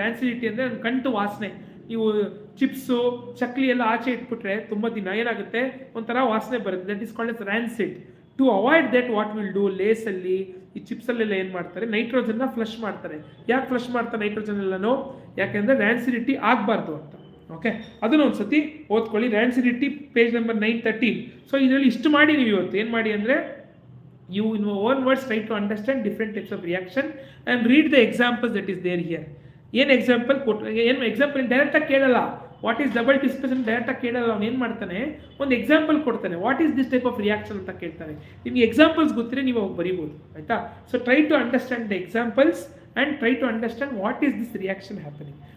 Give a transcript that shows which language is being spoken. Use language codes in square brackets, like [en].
[kn] Rancidity ಅಂದರೆ ಕಂಟು ವಾಸನೆ. ನೀವು ಚಿಪ್ಸು ಚಕ್ಲಿ ಎಲ್ಲ ಆಚೆ ಇಟ್ಬಿಟ್ರೆ ತುಂಬ ದಿನ ಏನಾಗುತ್ತೆ, ಒಂಥರ ವಾಸನೆ ಬರುತ್ತೆ, [en] That is called as rancid. To avoid that what will do, [kn] ಲೇಸಲ್ಲಿ ಈ ಚಿಪ್ಸಲ್ಲೆಲ್ಲ ಏನು ಮಾಡ್ತಾರೆ, ನೈಟ್ರೋಜನ್ನ ಫ್ಲಶ್ ಮಾಡ್ತಾರೆ. ಯಾಕೆ ಫ್ಲಶ್ ಮಾಡ್ತಾರೆ ನೈಟ್ರೋಜನ್ ಎಲ್ಲನೂ, ಯಾಕೆಂದರೆ ರ್ಯಾನ್ಸಿಡಿಟಿ ಆಗಬಾರ್ದು ಅಂತ. ಓಕೆ, ಅದನ್ನು ಒಂದು ಸತಿ ಓದ್ಕೊಳ್ಳಿ. Rancidity page number 913. ಸೊ ಇದರಲ್ಲಿ ಇಷ್ಟು ಮಾಡಿ ನೀವು ಇವತ್ತು ಏನು ಮಾಡಿ ಅಂದರೆ, [en] you in your own words try to understand different types of reaction and read the examples that is there here. [kn] ಏನು ಎಕ್ಸಾಂಪಲ್ ಏನು ಎಕ್ಸಾಂಪಲ್ ಡೈರೆಕ್ಟಾಗಿ ಕೇಳಲ್ಲ, [en] what is double displacement [kn] ಡೈರೆಕ್ಟಾಗಿ ಕೇಳಲ್ಲ. ಅವ್ನು ಏನು ಮಾಡ್ತಾನೆ, ಒಂದು ಎಕ್ಸಾಂಪಲ್ ಕೊಡ್ತಾನೆ, [en] what is this type of reaction [kn] ಅಂತ ಕೇಳ್ತಾನೆ. ನಿಮಗೆ ಎಕ್ಸಾಂಪಲ್ಸ್ ಗೊತ್ತಿದ್ರೆ ನೀವು ಅವಾಗ ಬರೀಬೋದು ಆಯಿತಾ. [en] So try to understand the examples and try to understand what is this reaction happening.